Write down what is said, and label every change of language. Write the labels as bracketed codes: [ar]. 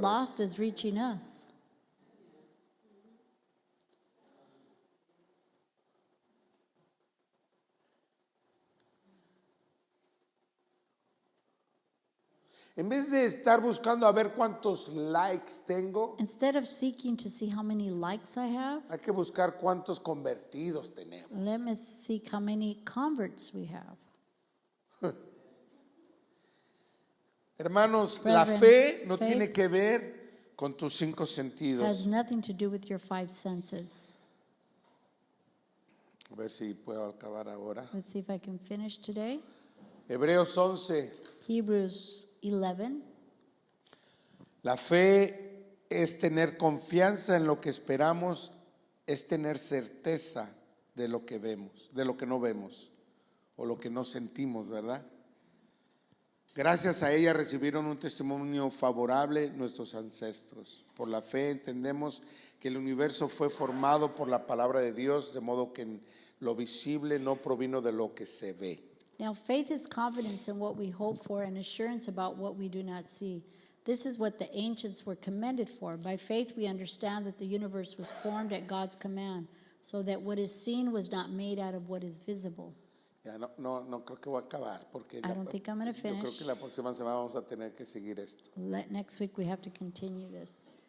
[en] lost is reaching us. [es] En vez de estar buscando a ver cuántos likes tengo, [en] Instead of seeking to see how many likes I have, [es] hay que buscar cuántos convertidos tenemos. [en] let me seek how many converts we have. [es] Hermanos, [en] Brethren, [es] la fe no [en] faith [es] tiene que ver con tus 5 [en] Has [es] sentidos. [en] nothing to do with your 5 senses. [es] A ver si puedo acabar ahora. [en] Let's see if I can finish today. [es] Hebreos 11. [en] Hebrews 11. [es] La fe es tener confianza en lo que esperamos, es tener certeza de lo que vemos, de lo que no vemos o lo que no sentimos, ¿verdad? Gracias a ella recibieron un testimonio favorable nuestros ancestros. Por la fe entendemos que el universo fue formado por la palabra de Dios, de modo que lo visible no provino de lo que se ve. [en] Now, faith is confidence in what we hope for and assurance about what we do not see. This is what the ancients were commended for. By faith, we understand that the universe was formed at God's command, so that what is seen was not made out of what is visible. [es] Ya no creo que voy a acabar porque [en] I don't think I'm going to [es] yo creo [en] finish. [es] que la próxima semana vamos a tener que seguir esto. [en] Next week, we have to continue this.